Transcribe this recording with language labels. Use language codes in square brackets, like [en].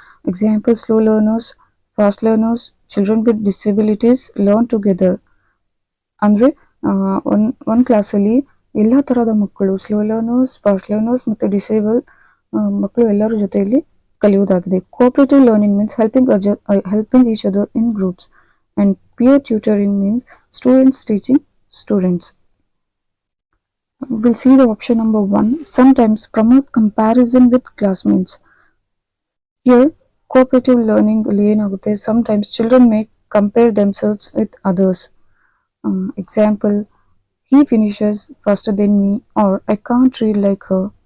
[en] Example: slow learners, fast learners, children with disabilities learn together. [kn] ಅಂದರೆ ಒಂದು ಕ್ಲಾಸಲ್ಲಿ ಎಲ್ಲ ಥರದ ಮಕ್ಕಳು ಸ್ಲೋ ಲರ್ನರ್ಸ್, ಫಾಸ್ಟ್ ಲರ್ನರ್ಸ್ ಮತ್ತು ಡಿಸೇಬಲ್ ಮಕ್ಕಳು ಎಲ್ಲರ ಜೊತೆಯಲ್ಲಿ ಕಲಿಯುವುದಾಗಿದೆ. [en] Cooperative learning means helping each other in groups and peer tutoring means students teaching students. We'll see the option number 1. Sometimes promote comparison with classmates. Here, cooperative learning [kn] ಅಲ್ಲಿ ಏನಾಗುತ್ತೆ, [en] sometimes children may compare themselves with others. Example, he finishes faster than me, or I can't read like her.